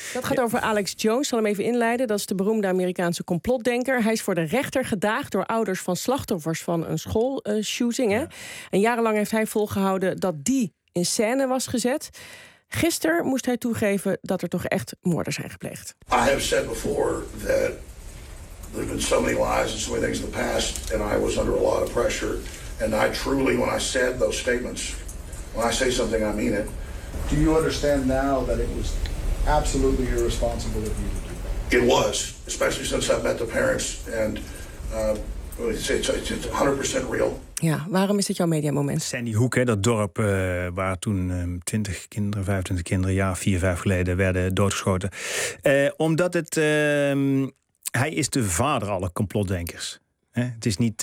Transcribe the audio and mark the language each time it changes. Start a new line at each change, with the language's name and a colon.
Dutch: Dat gaat over Alex Jones. Ik zal hem even inleiden. Dat is de beroemde Amerikaanse complotdenker. Hij is voor de rechter gedaagd door ouders van slachtoffers van een schoolshooting. En jarenlang heeft hij volgehouden dat die in scène was gezet. Gisteren moest hij toegeven dat er toch echt moorden zijn gepleegd.
English: I have said before that there have been so many lies and so many things in the past. And I was under a lot of pressure. And I truly, when I said those statements, when I say something, I mean it. Do you understand now that it was absolutely irresponsible of you to do that? It was, especially since I've met the parents. And it's 100% real.
Dutch: Ja, waarom is het jouw mediamoment? Sandy Hook, dat dorp waar toen 20 kinderen, 25 kinderen... ja, 4, 5 geleden werden doodgeschoten. Omdat het... hij is de vader aller complotdenkers. Het is niet...